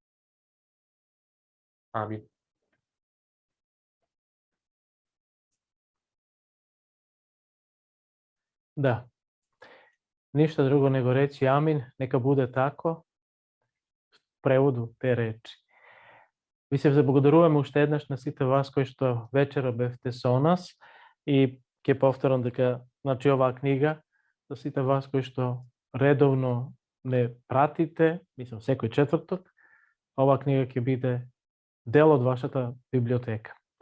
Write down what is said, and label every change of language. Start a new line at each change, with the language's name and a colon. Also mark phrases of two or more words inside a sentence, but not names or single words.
Serbian: Amin. Da. Ništa drugo nego reći amin, neka bude tako, v prevodu te reči.
Macedonian: Vi se zabлагодаруваме уште еднаш на сите вас кои што вечера бевте со нас и ќе повторам дека значи оваа книга за сите вас кои што редовно не пратите, мислам секој четврток, оваа книга ќе биде дел од вашата библиотека.